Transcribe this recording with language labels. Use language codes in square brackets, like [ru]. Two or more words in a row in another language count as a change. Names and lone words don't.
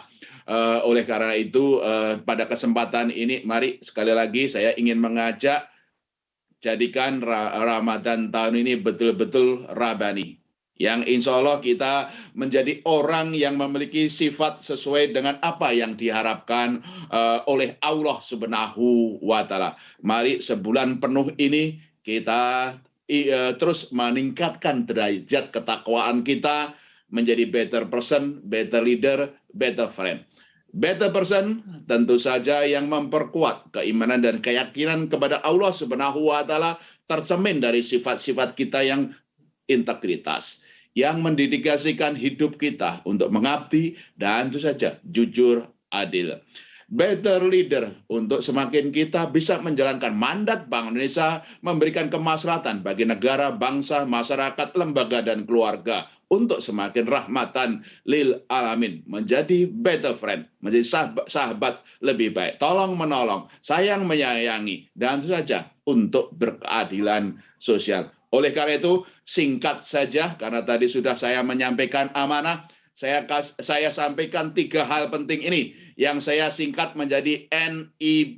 [id] Oleh karena itu pada kesempatan ini mari sekali lagi saya ingin mengajak jadikan Ramadan tahun ini betul-betul Rabani, yang [ar] إن شاء الله [id] kita menjadi orang yang memiliki sifat sesuai dengan apa yang diharapkan oleh [ar] الله سبحانه وتعالى. [id] Mari sebulan penuh ini kita terus meningkatkan derajat ketakwaan kita menjadi [en] better person, better leader, better friend. Better person [id] tentu saja yang memperkuat keimanan dan keyakinan kepada [ar] الله سبحانه وتعالى, [id] tercermin dari sifat-sifat kita yang integritas, yang mendedikasikan hidup kita untuk mengabdi dan tentu saja jujur, adil. [en] Better leader [id] untuk semakin kita bisa menjalankan mandat Bank Indonesia, memberikan kemaslahatan bagi negara, bangsa, masyarakat, lembaga, dan keluarga untuk semakin [ar] رحمة للعالمين, [id] menjadi [en] better friend, [id] menjadi sahabat lebih baik, tolong menolong, sayang menyayangi, dan tentu saja untuk berkeadilan sosial. Oleh karena itu, singkat saja, karena tadi sudah saya menyampaikan amanah, saya sampaikan 3 hal penting ini yang saya singkat menjadi NIP.